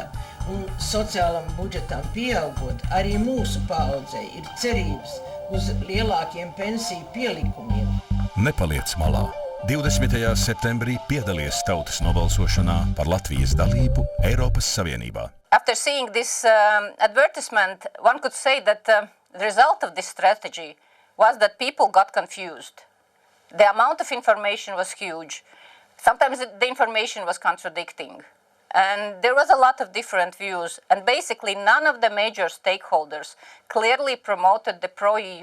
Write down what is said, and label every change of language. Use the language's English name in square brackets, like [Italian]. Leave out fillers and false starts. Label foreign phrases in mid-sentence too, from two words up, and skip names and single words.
[Latvian] Un sociālam budžetam pieaugot, arī mūsu paaudzei ir cerības uz lielākiem pensiju pielikumiem. Nepaliec malā. 20. septembrī piedalies tautas nobalsošanā par Latvijas dalību Eiropas Savienībā. [English] After seeing this advertisement, one could say that the result of this strategy was that people got confused. The amount of information was huge. Sometimes the information was contradicting. And there was a lot of different views, and basically none of the major stakeholders clearly promoted the pro-EU position.